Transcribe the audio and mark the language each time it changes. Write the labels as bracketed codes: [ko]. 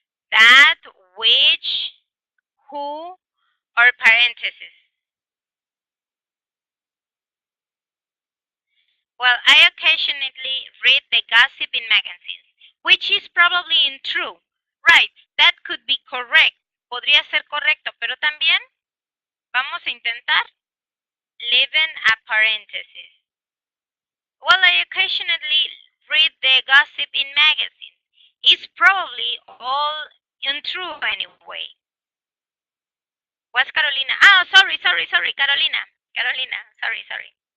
[en] That, which, who, or parentheses. Well, I occasionally read the gossip in magazines, which is probably untrue. Right, that could be correct. [es] Podría ser correcto, pero también vamos a intentar [en] leaving a parenthesis. Well, I occasionally read the gossip in magazines. It's probably all untrue anyway. What's Carolina? Oh, sorry, Carolina. Carolina, sorry.